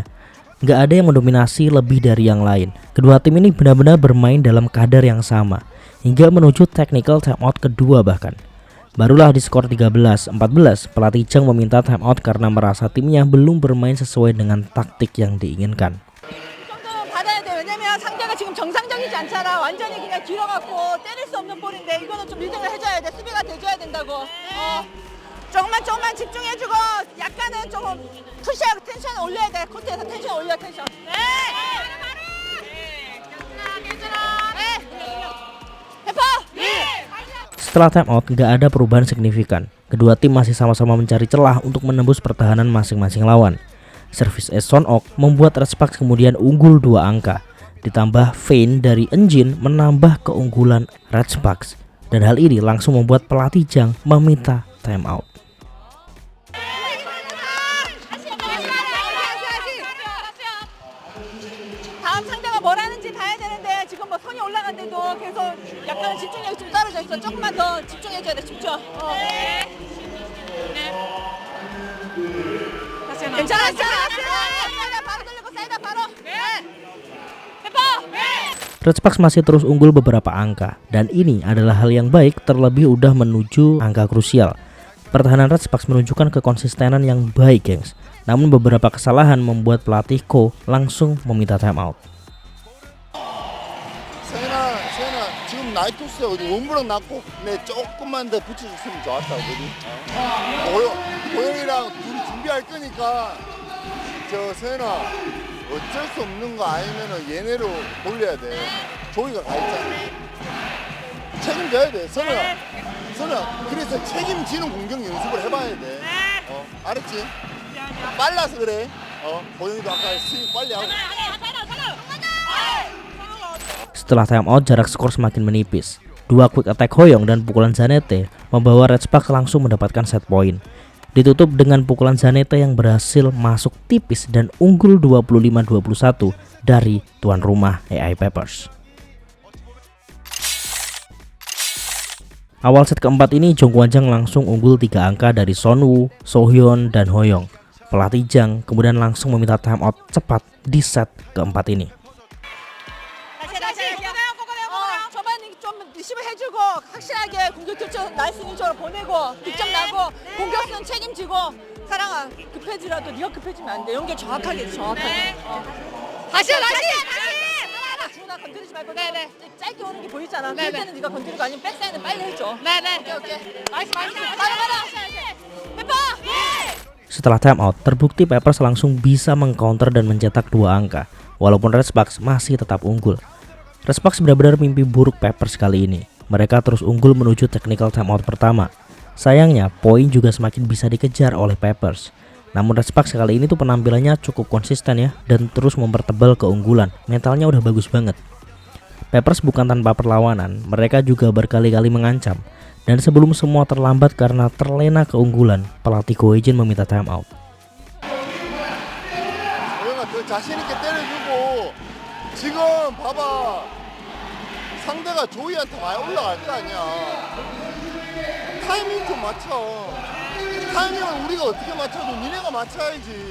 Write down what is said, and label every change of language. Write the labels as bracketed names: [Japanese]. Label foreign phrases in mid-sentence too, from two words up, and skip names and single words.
[Indonesian] Nggak ada yang mendominasi lebih dari yang lain. Kedua tim ini benar-benar bermain dalam kadar yang sama, hingga menuju [English] technical timeout [Indonesian] kedua bahkan. Barulah di skor 13-14, pelatih Jang meminta timeout karena merasa timnya belum bermain sesuai dengan taktik yang diinginkan. [Korean] 정도는 받아야 돼. 왜냐면 상대가 지금 정상적이지 않잖아. 완전히 그냥 길어갖고 때릴 수 없는 볼인데 이거는 좀 리딩을 해줘야 돼. 수비가 돼줘야 된다고. 조금만 집중해주고 약간은 조금 푸시하고 텐션 올려야 돼. 코트에서 텐션 올려 텐션. 네. 바로. 네. 해퍼. 네. [Indonesian] Setelah timeout, nggak ada perubahan signifikan. Kedua tim masih sama-sama mencari celah untuk menembus pertahanan masing-masing lawan. Servis Son Ok membuat Red Sparks kemudian unggul 2 angka. Ditambah feint dari Engine menambah keunggulan Red Sparks. Dan hal ini langsung membuat pelatih Jang meminta timeout. [Korean] 다음 상대가 뭘 하는지 봐야 되는데 지금 뭐 손이 올라간데도 계속 약간 집중력이 좀 떨어져 있어. 조금만 더 집중해줘야 돼. 집중. 네. 괜찮아. 사이다 바로 돌리고 사이다 바로. 네. 해봐. 네. [Indonesian] Red Sparks masih terus unggul beberapa angka, dan ini adalah hal yang baik terlebih udah menuju angka krusial. Pertahanan Red Sparks menunjukkan kekonsistenan yang baik, gengs. Namun beberapa kesalahan membuat pelatih Ko langsung meminta timeout. [Korean] 세나 지금 나이토스에 어디 원브랑 났고 내 조금만 더 붙여줬으면 좋았다 그지? 고영이랑 둘이 준비할 거니까 저 세나 어쩔 수 없는 거 아니면은 얘네로 돌려야 돼. 조이가 가 있잖아. 책임져야 돼. 선우야. 그래서 책임지는 공격 연습을 해봐야 돼. 알았지? 빨라서 그래. 고영이도 아까 스윙 빨리 하고. [Indonesian] Setelah timeout, jarak skor semakin menipis. 2 [English] quick attack [Indonesian] Hoyong dan pukulan Zanetti membawa Red Sparks langsung mendapatkan set point. Ditutup dengan pukulan Zanetti yang berhasil masuk tipis dan unggul 25-21 dari tuan rumah AI Peppers. Awal set keempat ini Jong Kwan-jang langsung unggul 3 angka dari Son Woo, So-hyun, dan Hoyong. Pelatih Jang kemudian langsung meminta timeout cepat di set keempat ini. [Korean] 초반에 좀 리시브 해주고 확실하게 공격 교체 나이스 인조로 보내고 득점 나고 공격수는 책임지고 사랑아 급해지라도 네가 급해지면 안 돼. 연결 정확하게 다시 주은아 건드리지 말고 네네 짧게 오는 게 보이잖아. 그럴 때는 네가 건드리고 아니면 백사이드는 빨리 해줘. 네네 [English] okay nice [Korean] 페퍼. [Indonesian] Setelah timeout, terbukti Peppers langsung bisa mengcounter dan mencetak 2 angka, walaupun Red Sparks masih tetap unggul. Red Sparks benar-benar mimpi buruk Peppers kali ini. Mereka terus unggul menuju [English] technical timeout [Indonesian] pertama. Sayangnya, poin juga semakin bisa dikejar oleh Peppers. Namun Red Sparks kali ini tuh penampilannya cukup konsisten ya, dan terus mempertebal keunggulan. Mentalnya udah bagus banget. Peppers bukan tanpa perlawanan, mereka juga berkali-kali mengancam. Dan sebelum semua terlambat karena terlena keunggulan, pelatih Go Hae-jin meminta timeout. [Korean] 고영아 더 자신 있게 때려주고 지금 봐봐 상대가 조이한테 많이 올라갈 거 아니야. 타이밍 좀 맞춰. 타이밍을 우리가 어떻게 맞춰도 니네가 맞춰야지.